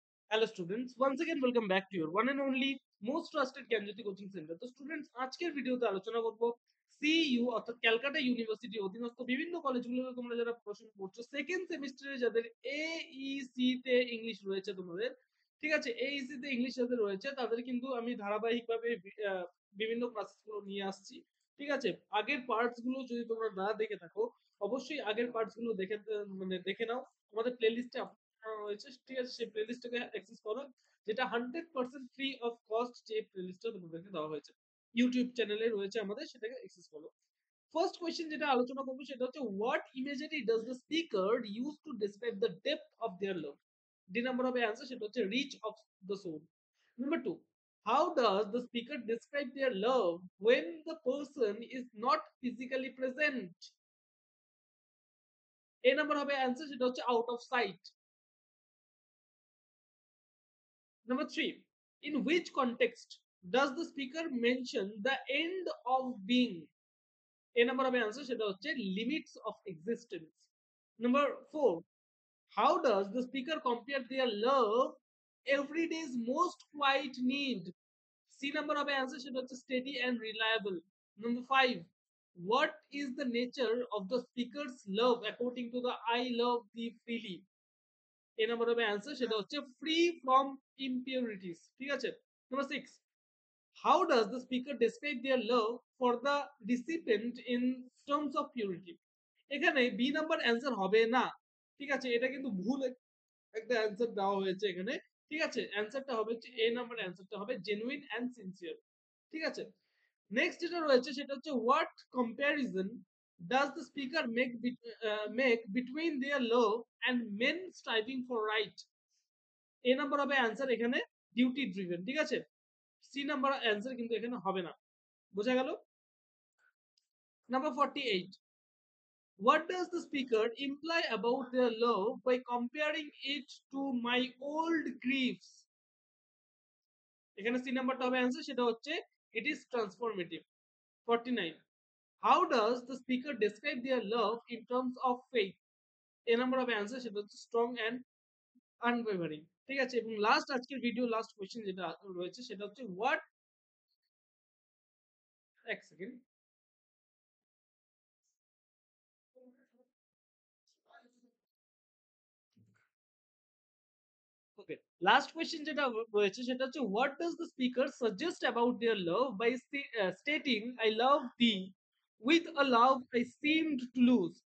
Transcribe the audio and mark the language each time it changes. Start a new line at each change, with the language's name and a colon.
English: Hello students, once again welcome back to your one and only most trusted Gyanjyoti coaching centre.
Bangla: তো students আজকের ভিডিওতে আলোচনা করব CU অর্থাৎ ক্যালকাটা ইউনিভার্সিটি অধীনস্থ বিভিন্ন কলেজগুলোতে তোমরা যারা পড়াশোনা করছো সেকেন্ড সেমিস্টারে যাদের এইসি তে ইংলিশ রয়েছে তোমাদের, ঠিক আছে, এইসি তে ইংলিশ যাদের রয়েছে তাদের কিন্তু আমি ধারাবাহিকভাবে বিভিন্ন ক্লাসগুলো নিয়ে আসছি। ঠিক আছে, আগের পার্টস গুলো যদি তোমরা না দেখে থাকো অবশ্যই আগের পার্টস গুলো দেখে নাও, আমাদের প্লেলিস্টে রয়েছে। ঠিক আছে, সেই প্লেলিস্টটাকে অ্যাক্সেস করো, যেটা 100% ফ্রি অফ কস্ট। যে প্লেলিস্টটা তোমাদেরকে দেওয়া হয়েছে ইউটিউব চ্যানেলে রয়েছে আমাদের, সেটাকে অ্যাক্সেস করো। ফার্স্ট কোশ্চেন যেটা আলোচনা করবো সেটা হচ্ছে
English: What imagery does the speaker use to describe the depth of their love.
Bangla: D number হবে অ্যান্সার, সেটা হচ্ছে
English: Reach of the soul. Number 2, how does the speaker describe their love when the person is not physically present?
Bangla: A number হবে answer, সেটা হচ্ছে
English: Out of sight. Number 3, in which context does the speaker mention the end of being? A number of answer
Bangla: সেটা হচ্ছে
English: limits of existence. Number 4, how does the speaker compare their love everyday's most quiet need? C number of answer
Bangla: সেটা হচ্ছে
English: steady and reliable. Number 5, what is the nature of the speaker's love according to the I love thee freely?
Bangla: A number হবে answer, সেটা হচ্ছে
English: Free from impurities.
Bangla: ঠিক আছে।
English: Number 6, how does the speaker describe their love for the recipient in terms of purity?
Bangla: এখানে B number answer হবে না। ঠিক আছে, এটা কিন্তু ভুল একটা অ্যান্সার দেওয়া হয়েছে এখানে। ঠিক আছে, অ্যান্সারটা হবে হচ্ছে এ নাম্বার অ্যান্সারটা হবে
English: Genuine and sincere.
Bangla: ঠিক আছে, নেক্সট যেটা রয়েছে সেটা হচ্ছে
English: What comparison does the speaker make between their love and men striving for right?
Bangla: A number হবে অ্যান্সার এখানে
English: Duty driven.
Bangla: ঠিক আছে, সি নাম্বার অ্যান্সার কিন্তু এখানে হবে না। বোঝা গেল?
English: Number 48, what does the speaker imply about their love by comparing it to my old griefs?
Bangla: এখানে সি নাম্বারটা হবে অ্যান্সার, সেটা হচ্ছে
English: it is transformative। 49, how does the speaker describe their love in terms of faith?
Bangla: A number হবে answer, সেটা হচ্ছে
English: Strong and unwavering.
Bangla: ঠিক আছে, এবং লাস্ট আজকের ভিডিও লাস্ট কোশ্চেন যেটা রয়েছে সেটা হচ্ছে
English: What, এক second, okay, last question যেটা রয়েছে সেটা হচ্ছে what does the speaker suggest about their love by stating I love thee with a love I seemed to lose?